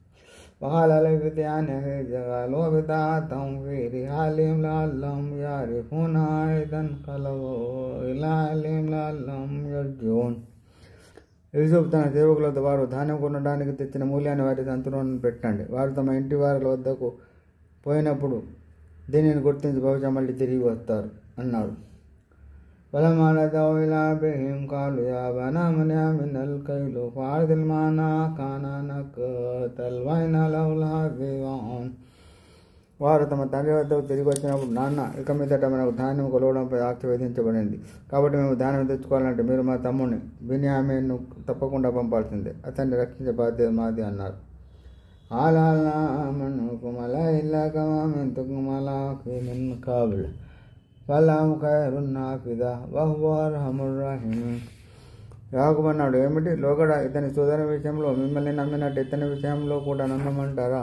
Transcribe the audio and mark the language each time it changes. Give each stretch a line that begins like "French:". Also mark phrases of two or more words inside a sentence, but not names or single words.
Telugu: యూసుఫ్ తన సేవకులతో, వారు ధాన్యం కొనడానికి తెచ్చిన మూల్యాన్ని వారి సంతులను పెట్టండి. వారు తమ ఇంటి వారి వద్దకు పోయినప్పుడు దీనిని గుర్తించి బహుశా మళ్ళీ తిరిగి వస్తారు అన్నాడు.
Arabic: فلما رجعوا إلى أبيهم قالوا يا أبانا منع منا الكيل فأرسل معنا أخانا نقتل وإنا له لحافظون.
Telugu: వారు తమ తండ్రి వద్దకు తిరిగి వచ్చినప్పుడు, నాన్న, ఇక మీదట మనకు ధాన్యం కొలవడంపై ఆంక్ష విధించబడింది. కాబట్టి మేము ధాన్యం తెచ్చుకోవాలంటే మీరు మా తమ్ముడిని బిన్యామీనును తప్పకుండా పంపాల్సిందే. అతన్ని రక్షించే బాధ్యత మాది అన్నారు. యాకూబు అన్నాడు, ఏమిటి లోగడ, ఇతని సోదరుని విషయంలో మిమ్మల్ని నమ్మినట్టు ఇతని విషయంలో కూడా నమ్మమంటారా?